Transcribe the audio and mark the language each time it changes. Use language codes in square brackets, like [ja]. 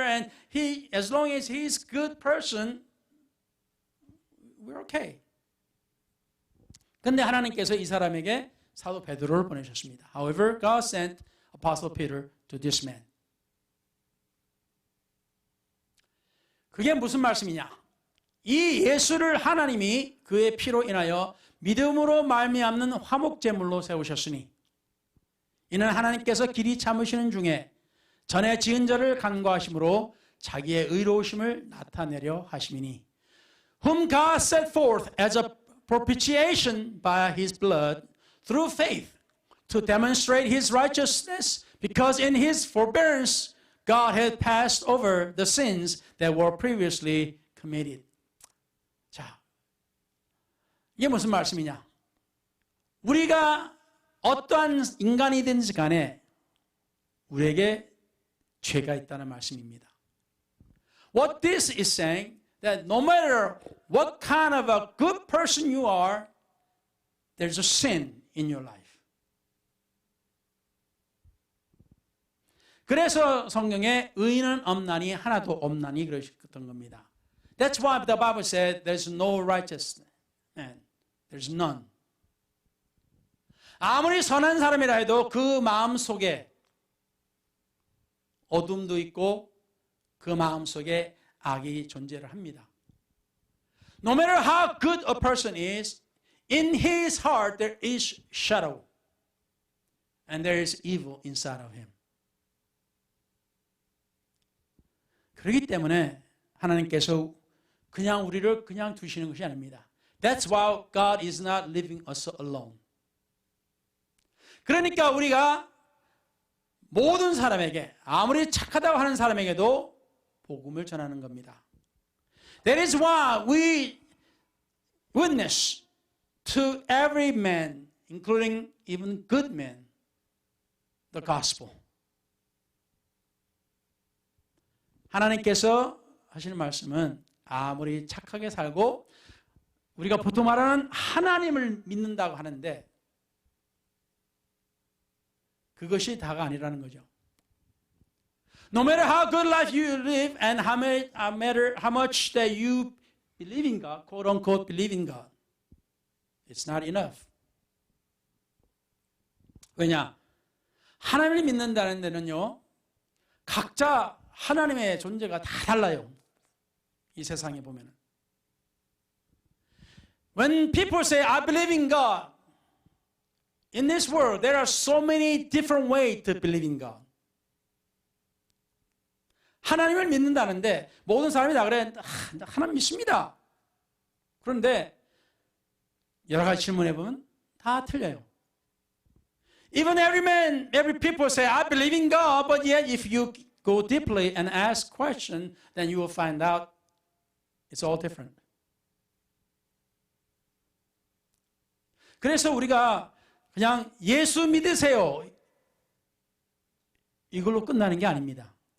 [en] And as long as he's a good person, we're okay. [ko] 근데 하나님께서 이 사람에게 사도 베드로를 보내셨습니다. [en] However, God sent Apostle Peter to this man. [ko] 그게 무슨 말씀이냐? 이 예수를 하나님이 그의 피로 인하여 믿음으로 말미암는 화목제물로 세우셨으니 이는 하나님께서 길이 참으시는 중에 전에 지은 자를 간과하심으로 자기의 의로우심을 나타내려 하심이니 [en] whom God set forth as a propitiation by his blood through faith to demonstrate his righteousness because in his forbearance God had passed over the sins that were previously committed. [ko] 자, 이게 무슨 말씀이냐? 우리가 어떠한 인간이든지 간에 우리에게 죄가 있다는 말씀입니다. [en] What this is saying, that no matter what kind of a good person you are, there's a sin in your life. [ko] 그래서 성경에 의인은 없나니 하나도 없나니 그러셨던 겁니다. [en] That's why the Bible said there's no righteous man. There's none. [ko] 아무리 선한 사람이라 해도 그 마음 속에 어둠도 있고 그 마음 속에 악이 존재를 합니다. [en] No matter how good a person is, in his heart there is shadow and there is evil inside of him. [ko] 그렇기 때문에 하나님께서 그냥 우리를 그냥 두시는 것이 아닙니다. [en] That's why God is not leaving us alone. [ko] 그러니까 우리가 모든 사람에게 아무리 착하다고 하는 사람에게도 복음을 전하는 겁니다. [en] That is why we witness to every man, including even good men, the gospel. [ko] 하나님께서 하시는 말씀은 아무리 착하게 살고 우리가 보통 말하는 하나님을 믿는다고 하는데 그것이 다가 아니라는 거죠. [en] No matter how good life you live and no matter how much that you believe in God, quote unquote believe in God, it's not enough. [ko] 왜냐? 하나님을 믿는다는 데는요, 각자 하나님의 존재가 다 달라요. 이 세상에 보면은. [en] When people say, I believe in God, in this world, there are so many different ways to believe in God. [ko] 하나님을 믿는다는데 모든 사람이 다 그래, 하나님 믿습니다. 그런데 여러 가지 질문해보면 다 틀려요. [en] Even every people say, I believe in God, but yet if you go deeply and ask questions, then you will find out it's all different. [ko] 그래서 우리가 그냥 예수 믿으세요. 이걸로 끝나는 게 아닙니다.